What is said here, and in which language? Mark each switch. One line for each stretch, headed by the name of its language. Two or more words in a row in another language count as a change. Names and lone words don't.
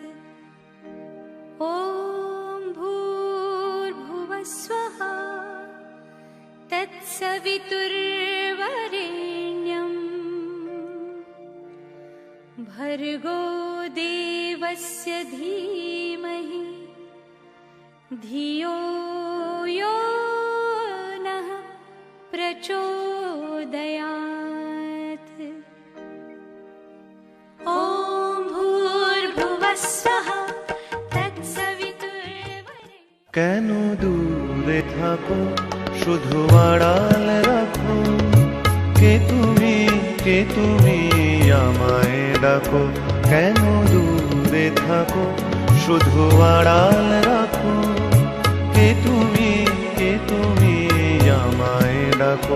Sanskrit: ॐ भूर्भुवः स्वः तत्सवितुर्वरेण्यं भर्गो देवस्य धीमहि धियो यो नः प्रचोदयात्। ॐ भूर्भुवः स्वः तत्सवितुर्वरेण्यं।
Bangla: কেন দূরে থাকো শুধু আড়াল রাখো, কে তুমি আমায় ডাকো। কেন দূরে থাকো শুধু আড়াল রাখো, কে তুমি আমায় ডাকো।